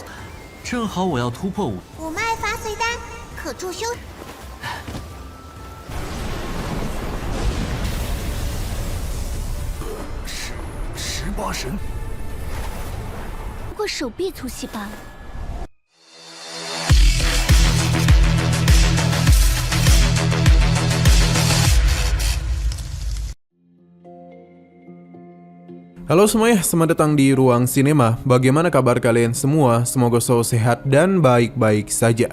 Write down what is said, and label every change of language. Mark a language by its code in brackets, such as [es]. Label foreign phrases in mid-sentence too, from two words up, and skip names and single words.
[zh] 正好我要突破五脉伐髓丹可助修。 18神，不过手臂粗细罢了。 [id] Halo semuanya, selamat datang di Ruang Sinema. Bagaimana kabar kalian semua? Semoga selalu sehat dan baik-baik saja.